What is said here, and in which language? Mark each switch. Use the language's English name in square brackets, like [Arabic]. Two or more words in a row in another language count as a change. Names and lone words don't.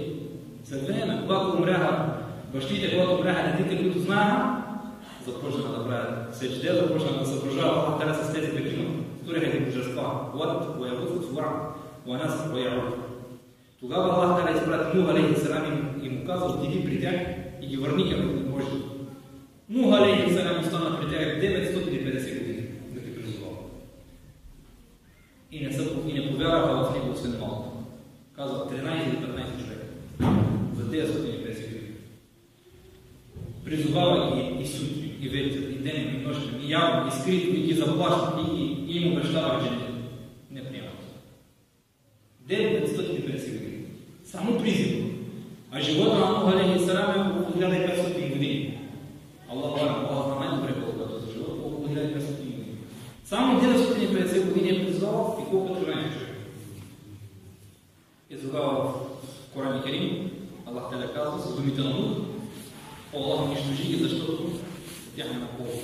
[Bulgarian] След време, когато умряха бащите, когато умряха детите, които знаеха, започнаха да правят сечде, започнаха да съдружават Аллах Та'аля с тези петима. Сториха ги божества. Уад, Уявус, Суар, Уанас, Уярук. Тогава Аллах Та'аля изпрати Нух [Arabic] عليه السلام [Bulgarian] и му каза: отиди при тях и ги върни към Божие. Нух [Arabic] عليه السلام [Bulgarian] остана при тях 950 години да ги призовава. И не повярваха в него освен малко. Казва 13 или 15 човека. За 950 години. Призовава ги и сутри, и вечер, и ден, и нощен, и явно, и скрито, и ги заплащат, и им обещава, че не приемат. 950 години. Само призив. А живота на Нух [Arabic] عليه السلام [Bulgarian] е около 1500 години. Аллах знае най-добре колкото за живота, около 1500 години. Само 950 години е призвал и колко живее човек. И тогава в Коран Карим Аллах Та'аля казва с думите на Нух: Аллах унищожи ги, защото тях няма полза.